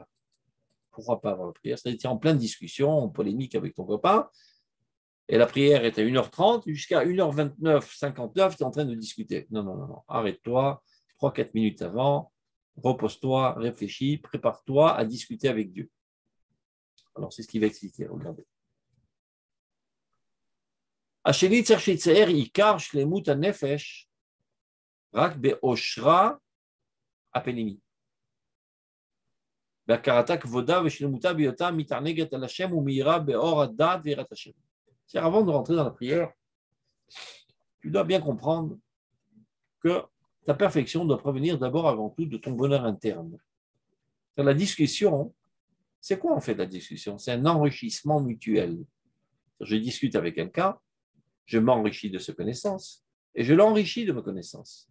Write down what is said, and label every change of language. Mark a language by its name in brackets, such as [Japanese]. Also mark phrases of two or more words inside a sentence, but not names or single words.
[French] Pourquoi pas avant la prière? C'est-à-dire, tu es en pleine discussion, en polémique avec ton copain, et la prière est à 1h30, jusqu'à 1h29, 59, tu es en train de discuter. Non, non, non, non. Arrête-toi, 3-4 minutes avant, repose-toi, réfléchis, prépare-toi à discuter avec Dieu. Alors, c'est ce qu'il va expliquer, regardez. [Hebrew] השני צריך שיצייר עיקר שלמות הנפש רק באושרה הפנימי. בהכרתה כבודה ושלמותה בהיותה מתענגת על השם ומאירה באור הדעת ויראת השם. [French] C'est avant de rentrer dans la prière, tu dois bien comprendre que ta perfection doit provenir d'abord avant tout de ton bonheur interne. Dans la discussion, c'est quoi en fait la discussion? C'est un enrichissement mutuel. Je discute avec quelqu'un, je m'enrichis de ses connaissances et je l'enrichis de mes connaissances.